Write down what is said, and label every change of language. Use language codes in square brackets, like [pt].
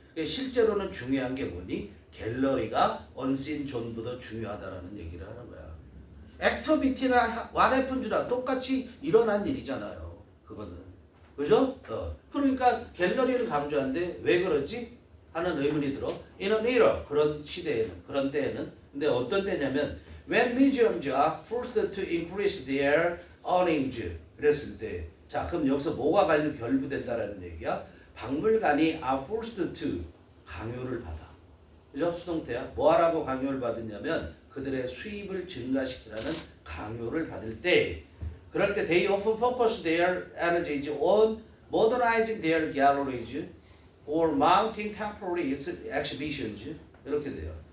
[ko] 실제로는 중요한 게 뭐니? 갤러리가 unseen zone보다 중요하다라는 얘기를 하는 거야. 액터비티나 와레푼주나 똑같이 일어난 일이잖아요. 그거는. 그죠? 그러니까 갤러리를 강조하는데 왜 그러지? 하는 의문이 들어. [en] In an era, [ko] 그런 시대에는, 그런 때에는. 근데 어떤 때냐면 [en] when museums are forced to increase their earnings. [ko] 그랬을 때. 자, 그럼 여기서 뭐가 결부된다라는 얘기야? 박물관이 [en] are forced to [ko] 강요를 받아. 그죠? 수동태야. 뭐하라고 강요를 받았냐면 그들의 수입을 증가시키라는 강요를 받을 때 그럴 때 [en] they often focus their energies on modernizing their galleries or mounting temporary exhibitions [ko] 이렇게 돼요.